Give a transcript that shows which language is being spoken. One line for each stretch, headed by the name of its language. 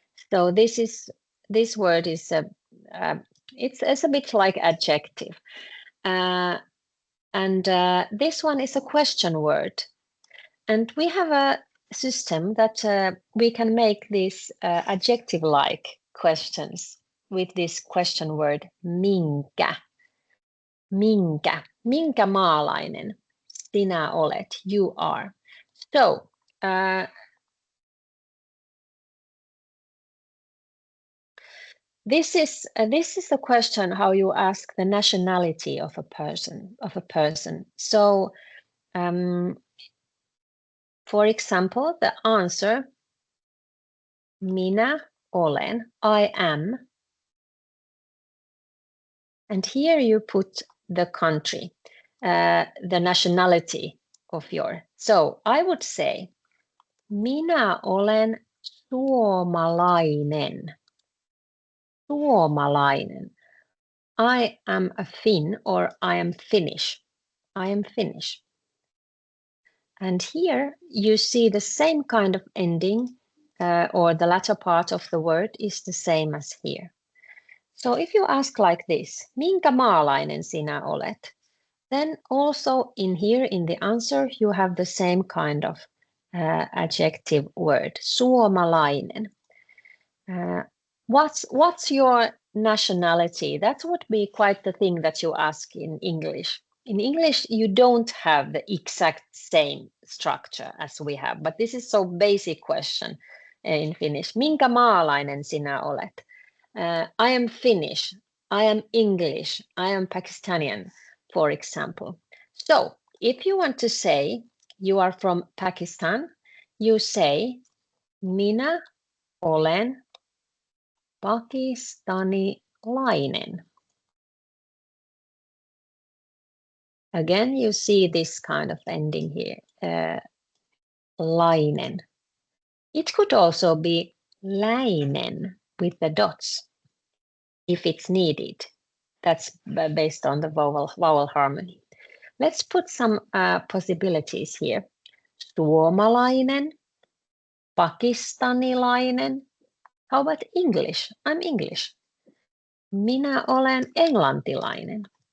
English: So this word is it's a bit like adjective, and this one is a question word, and we have a system that we can make these adjective-like questions with this question word minkä.
Finnish: Minkä maalainen sinä olet?
English: You are. So this is a question how you ask the nationality of a person. So for example, the answer
Finnish: minä olen,
English: I am, and here you put the country, the nationality of your. So I would say
Finnish: minä olen suomalainen. Suomalainen.
English: I am a Finn or I am Finnish. I am Finnish. And here you see the same kind of ending or the latter part of the word is the same as here. So if you ask like this,
Finnish: minkä maalainen sinä olet?
English: Then also in here in the answer you have the same kind of adjective word, suomalainen. What's your nationality? That would be quite the thing that you ask in English. In English, you don't have the exact same structure as we have, but this is so basic question in Finnish.
Finnish: Minkä maalainen sinä olet?
English: I am Finnish, I am English, I am Pakistani, for example. So if you want to say you are from Pakistan, you say
Finnish: minä olen pakistanilainen.
English: Again, you see this kind of ending here, lainen. It could also be läinen with the dots if it's needed. That's based on the vowel harmony. Let's put some possibilities here.
Finnish: Suomalainen, pakistanilainen.
English: How about English? I'm English.
Finnish: Minä olen englantilainen.